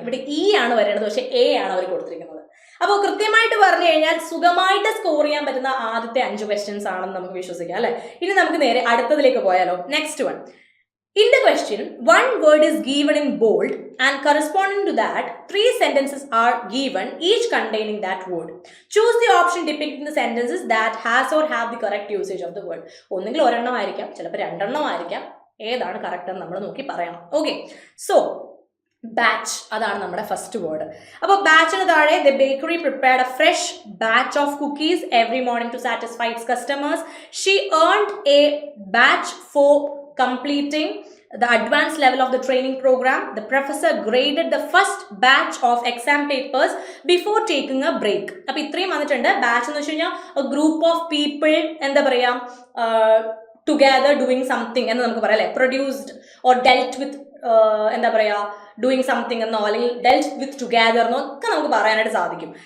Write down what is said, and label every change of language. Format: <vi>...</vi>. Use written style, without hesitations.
<ml>ഇവിടെ E ആണ് വരേണ്ടത്, പക്ഷെ A ആണ് അവർ കൊടുത്തിരിക്കുന്നത്. അപ്പോൾ കൃത്യമായിട്ട് പറഞ്ഞു കഴിഞ്ഞാൽ സുഖമായിട്ട് സ്കോർ ചെയ്യാൻ പറ്റുന്ന ആദ്യത്തെ 5 ക്വസ്റ്റ്യൻസ് ആണെന്ന് നമുക്ക് വിശ്വസിക്കാം അല്ലെ. ഇനി നമുക്ക് നേരെ അടുത്തതിലേക്ക് പോയാലോ.</ml> <en>Next one. In the question, one word is given in bold and corresponding to that, 3 sentences are given, each containing that word. Choose the option depicting the sentences that has or have the correct usage of the word.</en> <ml>ഒന്നുകിൽ ഒരെണ്ണം ആയിരിക്കാം, ചിലപ്പോൾ 2 എണ്ണം ആയിരിക്കാം. ഏതാണ് correct എന്ന് നമ്മൾ നോക്കി പറയണം. ഓക്കെ, സോ ബാച്ച്, അതാണ് നമ്മുടെ ഫസ്റ്റ് വേർഡ്. അപ്പോൾ ബാച്ചിന് താഴെ</ml> <en>The bakery prepared a fresh batch of cookies every morning to satisfy its customers. She earned a batch for completing the advanced level of the training program. The professor graded the first batch of exam papers before taking a break.</en> <ml>അപ്പോൾ ഇത്രയും വന്നിട്ടുണ്ട്. Batch എന്ന് വെച്ച് കഴിഞ്ഞാൽ</ml> <en>a group of people,</en> <ml>എന്താ പറയാ,</ml> <en>together doing something</en> <ml>എന്ന് നമുക്ക് പറയാം അല്ലേ.</ml> <en>produced or dealt with,</en> <ml>എന്താ പറയാ,</ml> <en>doing something</en> <ml>എന്നോ അല്ലെങ്കിൽ</ml> <en>dealt with together</en> <ml>എന്നോ ഒക്കെ നമുക്ക് പറയാനായിട്ട് സാധിക്കും.</ml>